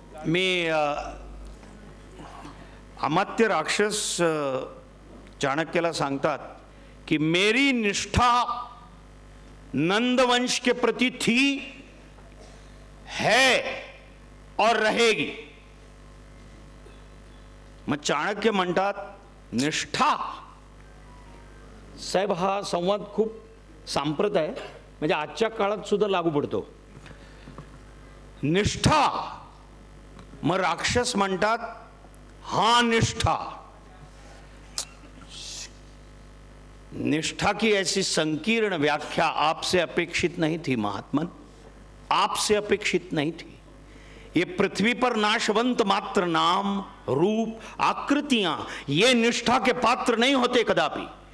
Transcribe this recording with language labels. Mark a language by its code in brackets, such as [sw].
[mr] मी अमात्य राक्षस चाणक्याला सांगतात की [hi] मेरी निष्ठा नंदवंश के प्रति थी, है और रहेगी. [mr] मग चाणक्य म्हणतात निष्ठा. साहेब, हा संवाद खूप सांप्रत आहे, म्हणजे आजच्या काळात सुद्धा लागू पडतो. निष्ठा. मग राक्षस म्हणतात हा निष्ठा. [hi] निष्ठा की ऐसी संकीर्ण व्याख्या आपसे अपेक्षित नहीं थी महात्मन, आपसे अपेक्षित नहीं थी. ये पृथ्वी पर नाशवंत मात्र नाम, रूप, आकृतियां ये निष्ठा के पात्र नहीं होते कदापि.